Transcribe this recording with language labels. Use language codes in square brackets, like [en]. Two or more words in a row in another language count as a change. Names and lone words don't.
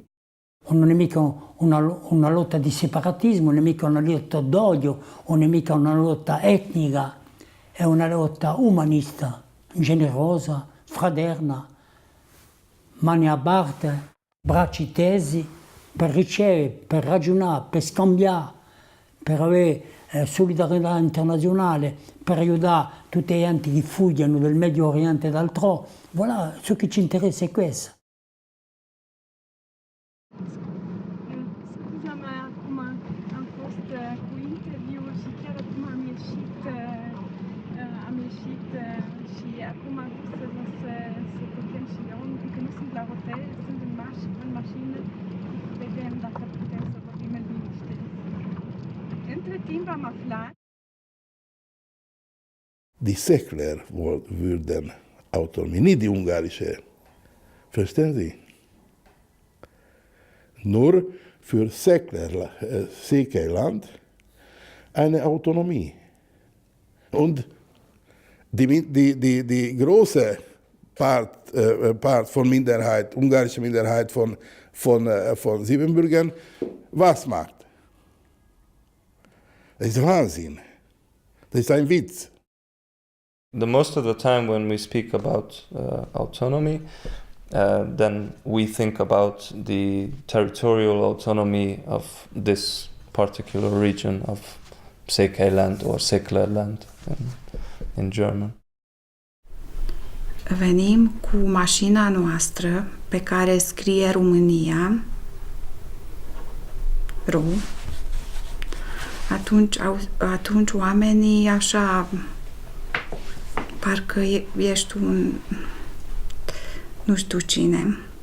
[it] Non è mica una lotta di separatismo, non è mica una lotta d'odio, non è mica una lotta etnica, è una lotta umanista, generosa, fraterna, mani aperte, bracci tesi, per ricevere, per ragionare, per scambiare, per avere solidarietà internazionale, per aiutare tutti gli enti che fuggono del Medio Oriente e d'altro. Voilà, ciò che ci interessa è questo. [ro] Scusa, ma acum am fost cu interviuri și chiar acum am ieșit și acum am vrut să putem și eu, încă nu sunt la hotel, sunt în mașină, vedem dacă putem să vorbim în liniște. Între timp am aflat. [de] Die Säckler würden Autonomie, nicht die ungarische. Verstehen Sie? Nur für Säckler, Säckerland, eine Autonomie. Und die große Part von Minderheit, ungarische Minderheit von Siebenbürgern, was macht? Das ist Wahnsinn. Das ist ein Witz. [en] The most of the time when we speak about autonomy, then we think about the territorial autonomy of this particular region of Säcklerland or Säcklerland in German. [ro] Venim cu mașina noastră pe care scrie România, atunci oamenii așa, parcă ești un nu știu cine.